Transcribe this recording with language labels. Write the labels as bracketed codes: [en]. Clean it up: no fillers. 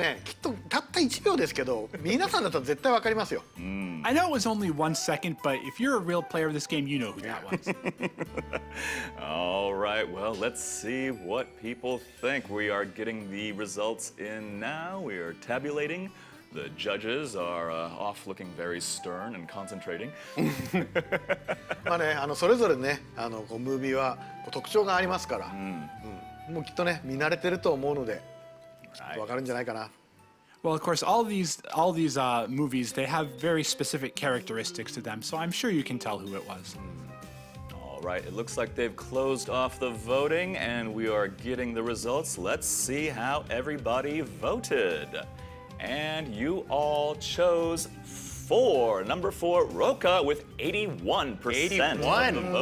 [ja] ねきっとたった1秒ですけど皆さんだったら絶対わかりますよ。 [en] I know it was only 1 second, but if you're a real player of this game, you know who that was. All right. Well, let's see what people think. We are getting the results in now. We are tabulating. The judges are off looking very stern and concentrating. [ja] まあねそれぞれねこうムービーはこう特徴がありますから、もうきっとね見慣れてると思うのできっとわかるんじゃないかな。 [en] Well, of course, all these movies, they have very specific characteristics to them, so I'm sure you can tell who it was. All right. It looks like they've closed off the voting, and we are getting the results. Let's see how everybody voted. And you all chose number 4, Roka, with 81% of the vote.